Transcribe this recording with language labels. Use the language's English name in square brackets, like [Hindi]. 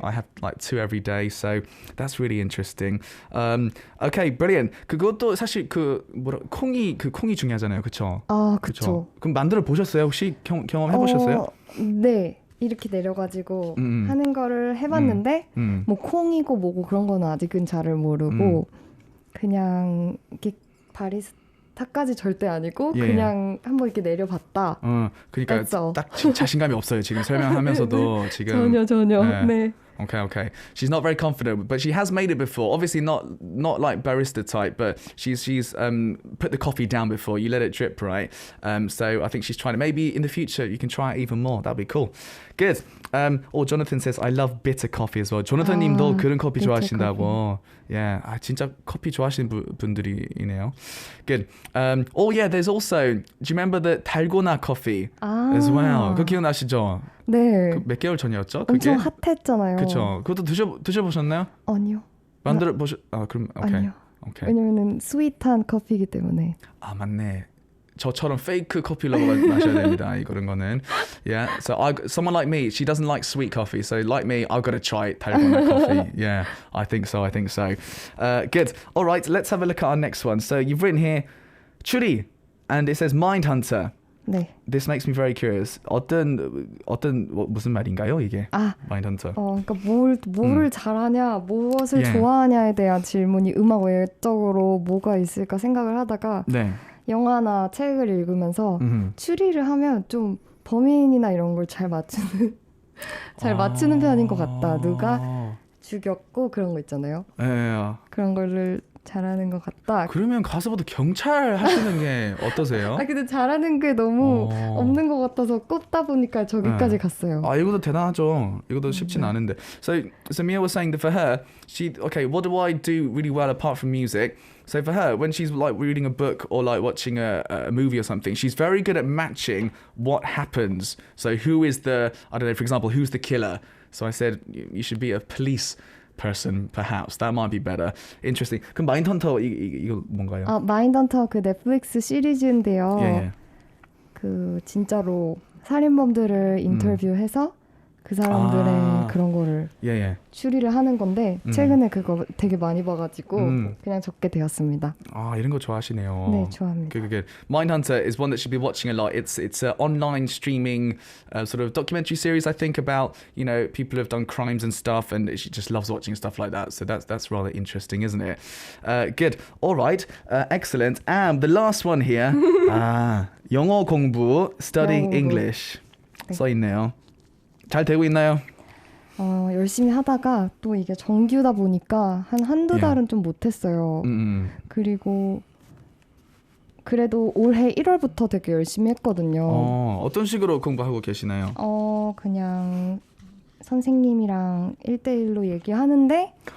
[English] I have like 2 every day, so that's really interesting. Okay, brilliant. [Korean] 그것도 사실 콩이 중요하잖아요, 그렇죠? 그렇죠. 그럼 만들어 보셨어요? 혹시 경험해 보셨어요? 네. 이렇게 내려가지고 하는 거를 해봤는데 뭐 콩이고 뭐고 그런 거는 아직은 잘을 모르고 그냥 이렇게 바리스타까지 절대 아니고 그냥 한번 이렇게 내려봤다. 그러니까 딱 자신감이 없어요. 지금 설명하면서도 지금 전혀. 네. [English] Okay. She's not very confident, but she has made it before. Obviously not like barista type, but she's put the coffee down before. You let it drip, right? So I think she's trying to. Maybe in the future you can try it even more. That'd be cool. Good. Jonathan says I love bitter coffee as well. [Korean] 조나탄님도 그런 커피 좋아하신다고. Yeah, 진짜 커피 좋아하시는 분들이네요. [English] Good. There's also. Do you remember the 달고나 coffee as well? [Korean] 그거 기억나시죠? 네. 몇 개월 전이었죠? 그게? 엄청 핫했잖아요. 그렇죠. 그것도 드셔보셨나요? 아니요. 그럼 오케이. 아니요. 오케이. 왜냐면은 스윗한 커피이기 때문에. 아 맞네. 저처럼 페이크 커피를 마셔야 됩니다. 이런 거는. Yeah. [English] So someone like me, she doesn't like sweet coffee. So like me, I've got to try 달고나 coffee. Yeah, I think so. Good. All right, let's have a look at our next one. So you've written here, 추리, and it says Mindhunter. 네. This makes me very curious. [Korean] 무슨 말인가요, 이게? Mindhunter. 그러니까 뭐를 잘하냐, 무엇을 좋아하냐에 대한 질문이 음악 외적으로 뭐가 있을까 생각을 하다가 네. 영화나 책을 읽으면서 추리를 하면 좀 범인이나 이런 걸 잘 맞추는 편인 것 같다. 누가 죽였고 그런 거 있잖아요. 네. 그런 거를 잘하는 것 같다. 그러면 가서부터 경찰 하시는 게 어떠세요? 근데 잘하는 게 너무 없는 것 같아서 꼽다 보니까 저기까지 갔어요. 이것도 대단하죠. 이것도 쉽진 않은데. [English] So Mia was saying that for her, what do I do really well apart from music? So for her, when she's like reading a book or like watching a movie or something, she's very good at matching what happens. So who is for example, who's the killer? So I said, you should be a police person, perhaps. That might be better. Interesting. [Korean] 그럼 마인드헌터 이거 뭔가요? 마인드헌터 그 넷플릭스 시리즈인데요. 예. 그 진짜로 살인범들을 인터뷰해서 그 사람들의 그런 거를 추리를 하는 건데 최근에 그거 되게 많이 봐가지고 그냥 적게 되었습니다. 이런 거 좋아하시네요. 네, 좋아합니다. [English] Good. Mindhunter is one that she'll be watching a lot. It's an online streaming sort of documentary series, I think, about people who've done crimes and stuff, and she just loves watching stuff like that. So that's rather interesting, isn't it? Good. All right. Excellent. And the last one here. [Korean] 영어 공부, [English] studying English. [Korean] 써 있네요. 잘 되고 있나요? 열심히 하다가 또 이게 정규다 보니까 한두 달은 좀 못했어요. 그리고 그래도 올해 1월부터 되게 열심히 했거든요. 어떤 식으로 공부하고 계시나요? 그냥 선생님이랑 1대1로 얘기하는데